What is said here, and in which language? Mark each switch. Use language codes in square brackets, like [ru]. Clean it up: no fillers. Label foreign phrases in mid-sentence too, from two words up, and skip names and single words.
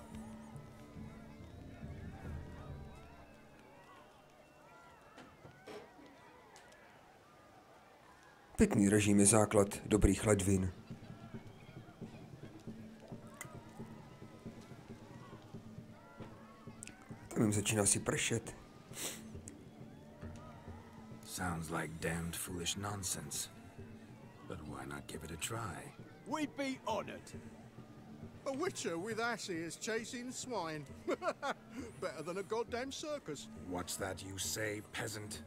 [cs] Pěkný režim je základ dobrých ledvin. Tam jim začíná si pršet. [en] Sounds like damned foolish nonsense. But why not give it a try? We'd be honored. A witcher with asses chasing swine. Better than a goddamn circus. What's that you say, peasant?